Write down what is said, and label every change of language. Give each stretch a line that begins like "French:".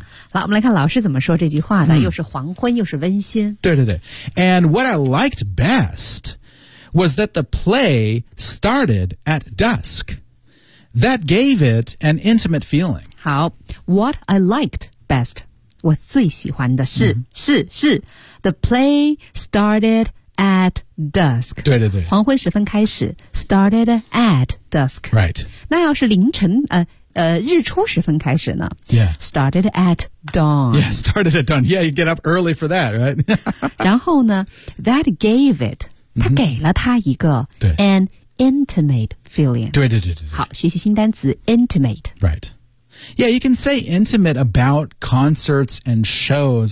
Chinese: 好，我们来看老师怎么说这句话呢又是黄昏又是温馨。对对对。
English: And what I liked best,was that the play started at dusk. That gave it an intimate feeling. 好 ,what I liked best,
Chinese: 我最喜欢的是、是
English: ,the play started at dusk.
Chinese: 对对对。黄昏时分开始 ,
English: started at dusk. Right.
Chinese: 那要是凌晨日出时分开始呢
English: Yeah. Started at dawn. Yeah, started at dawn. Yeah, you get up early for that, right?
Chinese: 然后呢 ,
English: that gave it,
Chinese: 他给了他一个
English: an intimate feeling.
Chinese: 对对对对。好，学习新单词 intimate.
English: Right. Yeah, you can say intimate about concerts and shows.